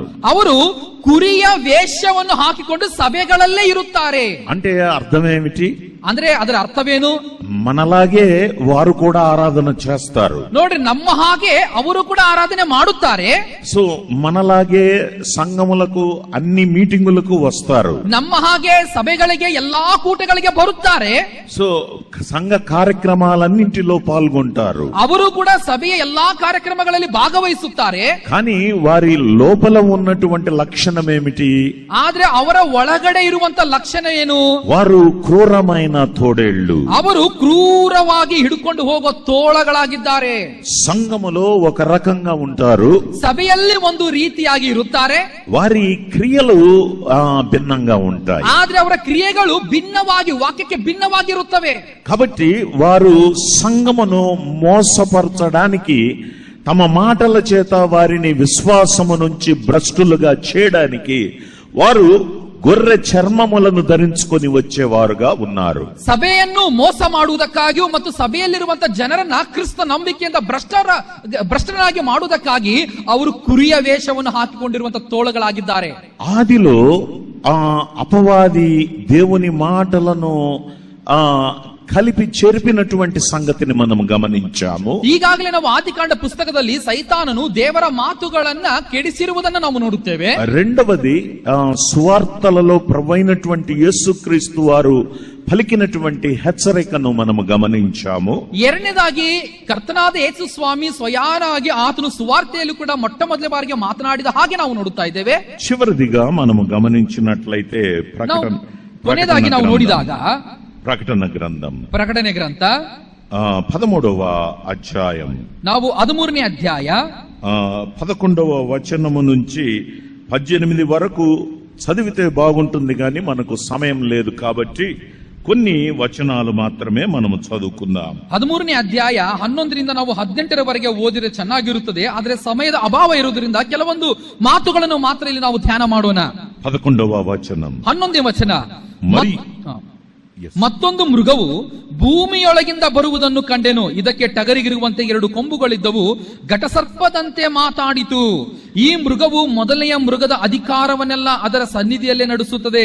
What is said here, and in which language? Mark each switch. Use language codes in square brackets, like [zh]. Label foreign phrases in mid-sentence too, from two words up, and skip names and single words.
[kn] ಅವರು ಕುರಿಯ ವೇಷವನ್ನು ಹಾಕಿಕೊಂಡು ಸಭೆಗಳಲ್ಲೇ ಇರುತ್ತಾರೆ. [te] అంటే అర్థమేమిటి? [kn] ಅಂದ್ರೆ ಅದರ ಅರ್ಥವೇನು? [te] మనలాగే వారు కూడా ఆరాధన చేస్తారు. [kn] ನೋಡ್ರಿ, ನಮ್ಮ ಹಾಗೆ ಅವರು ಕೂಡ ಆರಾಧನೆ ಮಾಡುತ್ತಾರೆ. [te] సో మనలాగే సంఘములకు అన్ని మీటింగులకు వస్తారు. [kn] ನಮ್ಮ ಹಾಗೆ ಸಭೆಗಳಿಗೆ ಎಲ್ಲಾ ಕೂಟಗಳಿಗೆ ಬರುತ್ತಾರೆ. [te] సో సంఘ కార్యక్రమాలన్నింటిలో పాల్గొంటారు. [kn] ಅವರು ಕೂಡ ಸಭೆಯ ಎಲ್ಲಾ ಕಾರ್ಯಕ್ರಮಗಳಲ್ಲಿ ಭಾಗವಹಿಸುತ್ತಾರೆ. [te] కానీ వారి లోపల ఉన్నటువంటి లక్షణం ఏమిటి? [kn] ಆದ್ರೆ ಅವರ ಒಳಗಡೆ ಇರುವಂತ ಲಕ್ಷಣ ಏನು? [te] వారు క్రూరమైన తోడేళ్లు. [kn] ಅವರು ಕ್ರೂರವಾಗಿ ಹಿಡ್ಕೊಂಡು ಹೋಗೋ ತೋಳಗಳಾಗಿದ್ದಾರೆ. [te] సంఘములో ఒక రకంగా ఉంటారు, [kn] ಸಭೆಯಲ್ಲಿ ಒಂದು ರೀತಿಯಾಗಿ ಇರುತ್ತಾರೆ. [te] వారి క్రియలు భిన్నంగా ఉంటాయి. [kn] ಆದ್ರೆ ಅವರ ಕ್ರಿಯೆಗಳು ಭಿನ್ನವಾಗಿ, ವಾಕ್ಯಕ್ಕೆ ಭಿನ್ನವಾಗಿರುತ್ತವೆ. [te] కాబట్టి వారు సంఘమును మోసపరచడానికి, తమ మాటల చేత వారిని విశ్వాసము నుంచి భ్రష్టులుగా చేయడానికి వారు గొర్రె చర్మములను ధరించుకొని వచ్చేవారుగా ఉన్నారు. [kn] ಸಭೆಯನ್ನು ಮೋಸ ಮಾಡುವುದಕ್ಕಾಗಿಯೂ ಮತ್ತು ಸಭೆಯಲ್ಲಿರುವಂತಹ ಜನರನ್ನ ಕ್ರಿಸ್ತ ನಂಬಿಕೆಯಿಂದ ಭ್ರಷ್ಟರಾಗಿ ಮಾಡುವುದಕ್ಕಾಗಿ ಅವರು ಕುರಿಯ ವೇಷವನ್ನು ಹಾಕಿಕೊಂಡಿರುವಂತಹ ತೋಳಗಳಾಗಿದ್ದಾರೆ. [te] ఆదిలో అపవాది దేవుని మాటలను కలిపి చెరిపినటువంటి సంగతిని మనం గమనించాము. [kn] ಈಗಾಗಲೇ ನಾವು ಆದಿಕಾಂಡ ಪುಸ್ತಕದಲ್ಲಿ ಸೈತಾನನು ದೇವರ ಮಾತುಗಳನ್ನ ಕೆಡಿಸಿರುವುದನ್ನು ನಾವು ನೋಡುತ್ತೇವೆ. [te] రెండవది సువార్తలలో ప్రభువైనటువంటి యేసుక్రీస్తు వారు పలికినటువంటి హెచ్చరికను మనము గమనించాము. [kn] ಎರಡನೇದಾಗಿ ಕರ್ತನಾದ ಯೇಸು ಸ್ವಾಮಿ ಸ್ವಯಾನಾಗಿ ಆತನು ಸುವಾರ್ತೆಯಲ್ಲೂ ಕೂಡ ಮೊಟ್ಟ ಮೊದಲ ಬಾರಿಗೆ ಮಾತನಾಡಿದ ಹಾಗೆ ನಾವು ನೋಡುತ್ತಾ ಇದ್ದೇವೆ. [te] చివరిదిగా మనము గమనించినట్లయితే [kn] ಕೊನೆಯದಾಗಿ ನಾವು ನೋಡಿದಾಗ [te] ప్రకటన గ్రంథం, [kn] ಪ್ರಕಟಣೆ ಗ್ರಂಥ [te] 13వ అధ్యాయం, [kn] ನಾವು 13ನೇ ಅಧ್ಯಾಯ [te] 11వ వచనము నుంచి 18 వరకు చదివితే బాగుంటుంది, కానీ మనకు సమయం లేదు కాబట్టి కొన్ని వచనాలు మాత్రమే మనము చదువుకుందాం. [kn] 13ನೇ ಅಧ್ಯಾಯ 11ರಿಂದ ನಾವು 18ರವರೆಗೆ ಓದಿದ್ರೆ ಚೆನ್ನಾಗಿರುತ್ತದೆ. ಆದ್ರೆ ಸಮಯದ ಅಭಾವ ಇರುವುದರಿಂದ ಕೆಲವೊಂದು ಮಾತುಗಳನ್ನು ಮಾತ್ರ ಇಲ್ಲಿ ನಾವು ಧ್ಯಾನ ಮಾಡೋಣ. [te] 11వ వచనం, [kn] 11ನೇ ವಚನ. [te] మరి [kn] ಮತ್ತೊಂದು ಮೃಗವು ಭೂಮಿಯೊಳಗಿಂದ ಬರುವುದನ್ನು ಕಂಡೆನು. ಇದಕ್ಕೆ ಟಗರಿಗಿರುವಂತೆ 2 ಕೊಂಬುಗಳಿದ್ದವು, ಘಟಸರ್ಪದಂತೆ ಮಾತಾಡಿತು. ಈ ಮೃಗವು ಮೊದಲನೆಯ ಮೃಗದ ಅಧಿಕಾರವನ್ನೆಲ್ಲ ಅದರ ಸನ್ನಿಧಿಯಲ್ಲೇ ನಡೆಸುತ್ತದೆ.